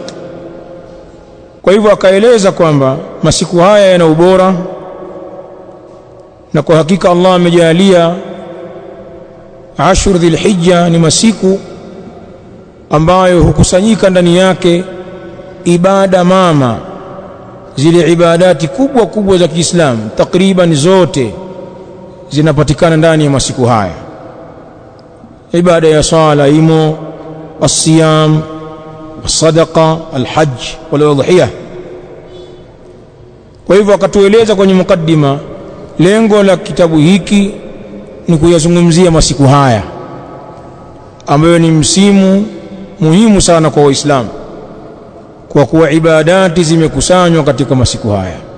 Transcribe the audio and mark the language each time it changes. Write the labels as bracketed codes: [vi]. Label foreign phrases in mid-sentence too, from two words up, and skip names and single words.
[sw] Kwa hivyo akaeleza kwamba masiku haya yana ubora, na kwa hakika Allah amejalia Ashur Dhulhijja ni masiku ambayo hukusanyika ndani yake ibada mama, zile ibadati kubwa kubwa za Kiislamu takriban zote zinapatikana ndani ya masiku haya. Ibada ya sala imo, as-siyam, [ar] الصدقة، الحج والأضحية. [sw] Kwa hivyo akatueleza kwenye mukaddima, lengo la kitabu hiki ni kuyazungumzia masiku haya ambayo ni msimu muhimu sana kwa Waislamu, kwa kuwa ibadati zimekusanywa katika masiku haya.